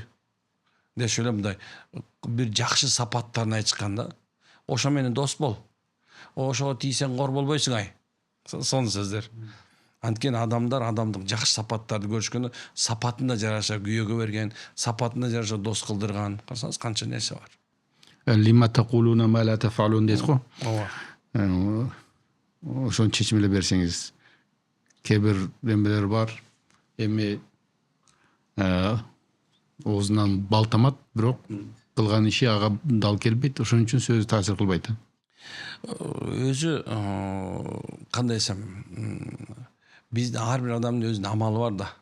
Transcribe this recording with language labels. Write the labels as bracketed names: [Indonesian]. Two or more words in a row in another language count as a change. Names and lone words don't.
[Kyrgyz] Дешип эле мындай бир жакшы сапаттарын айтышканда, ошо менен дос бол. Ошого тийсең кор болбойсуң ай. Сонун сөздөр. Анткени адамдар адамдык жакшы сапаттарды көрүшкөндө, сапатына жараша күйөөгө берген, сапатына жараша дос кылдырган. Карасаңыз канча нерсе бар. [Arabic] لم تقولون ما لا تفعلون [Kyrgyz] дейт го. Ооба. Ошону чечим эле берсеңиз. Кээ бир эмелер бар. Эми оозунан бал тамат, бирок кылган иши ага дал келбейт, ошон үчүн сөзү таасир кылбайт. Өзү кандай десем, биздин ар бир адамдын өзүнүн амалы бар да.